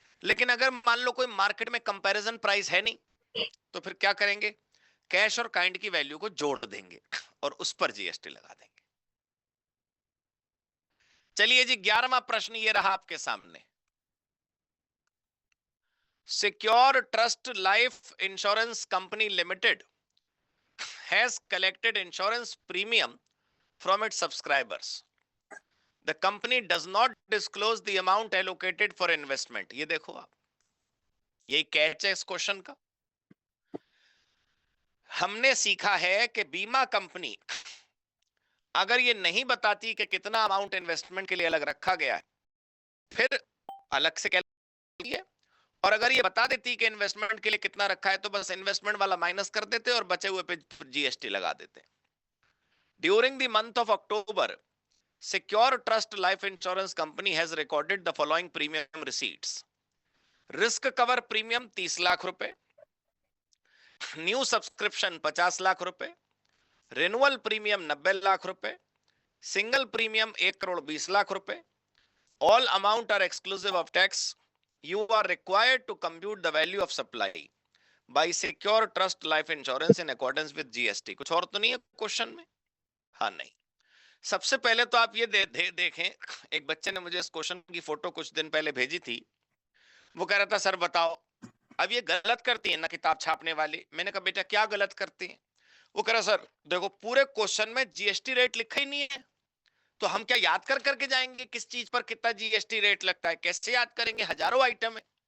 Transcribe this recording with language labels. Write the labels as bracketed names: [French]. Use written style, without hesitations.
[Hindi] लेकिन अगर मान लो कोई मार्केट में कंपैरिजन प्राइस है नहीं, तो फिर क्या करेंगे? कैश और काइंड की वैल्यू को जोड़ देंगे और उस पर जीएसटी लगा देंगे। चलिए जी, 11वां प्रश्न ये रहा आपके सामने। [English] Secure trust life insurance company limited has collected insurance premium from its subscribers. The company does not disclose the amount allocated for investment. [Hindi] ये देखो आप, यही कैच है इस क्वेश्चन का। हमने सीखा है कि बीमा कंपनी अगर ये नहीं बताती कि कितना अमाउंट इन्वेस्टमेंट के लिए अलग रखा गया है, फिर अलग से कैलकुलेट है, और अगर ये बता देती कि इन्वेस्टमेंट के लिए कितना रखा है तो बस इन्वेस्टमेंट वाला माइनस कर देते और बचे हुए पे जीएसटी लगा देते। [English] During the month of October, Secure Trust Life Insurance Company has recorded the following premium receipts. Risk cover premium 30 lakh रुपए, new subscription 50 lakh रुपए, renewal premium 90 lakh रुपए, single premium 1 crore 20 lakh रुपए। All amount are exclusive of tax. You are required to compute the value of supply by Secure Trust Life Insurance in accordance with GST. [Hindi] कुछ और तो नहीं है question में? हाँ नहीं। सबसे पहले तो आप ये देखें, एक बच्चे ने मुझे इस क्वेश्चन की फोटो कुछ दिन पहले भेजी थी। वो कह रहा था सर बताओ, अब ये गलत करती है ना किताब छापने वाली। मैंने कहा बेटा क्या गलत करती है? वो कह रहा सर देखो पूरे क्वेश्चन में जीएसटी रेट लिखा ही नहीं है, तो हम क्या याद कर करके जाएंगे किस चीज पर कितना जीएसटी रेट लगता है? कैसे याद करेंगे? हजारों आइटम है।